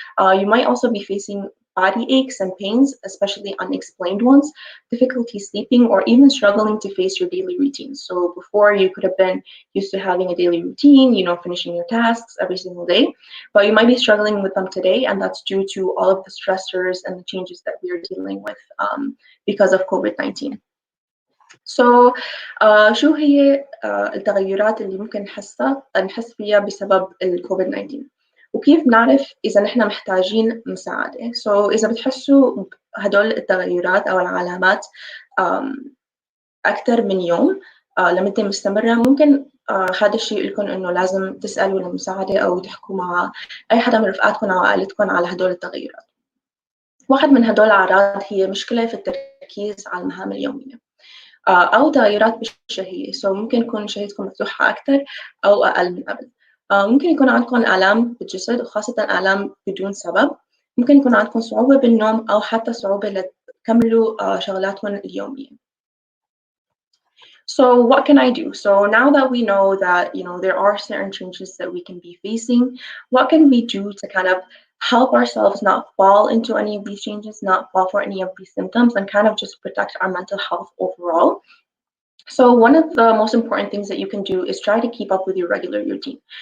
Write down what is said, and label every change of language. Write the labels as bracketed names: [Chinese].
[English] You might also be facing body aches and pains, especially unexplained ones, difficulty sleeping, or even struggling to face your daily routines. So before you could have been used to having a daily routine, finishing your tasks every single day, but you might be struggling with them today, and that's due to all of the stressors and the changes that we are dealing with because of COVID-19. [Arabic] So شو هي التغيرات اللي ممكن نحس فيها بسبب الكوفيد-19 وكيف نعرف إذا نحن محتاجين مساعدة؟ So إذا بتحسوا هدول التغيرات أو العلامات أكثر من يوم لمدة مستمرة، ممكن هذا الشيء لكم إنه لازم تسألوا لمساعدة أو تحكوا مع أي حدا من رفقاتكم أو عائلتكم على هدول التغيرات. واحد من هدول الأعراض هي مشكلة في التركيز على المهام اليومية أو تغيرات بالشهية. So ممكن يكون شهيتكم مفتوحة أكثر أو أقل من قبل. ممكن يكون عندكم آلام بالجسد وخاصة آلام بدون سبب. ممكن يكون عندكم صعوبة بالنوم أو حتى صعوبة لتكملوا شغلاتكم اليومية. [English] So what can I do? So now that we know that, there are certain changes that we can be facing, what can we do to kind of help ourselves not fall into any of these changes, not fall for any of these symptoms, and kind of just protect our mental health overall? So one of the most important things that you can do is try to keep up with your regular routine.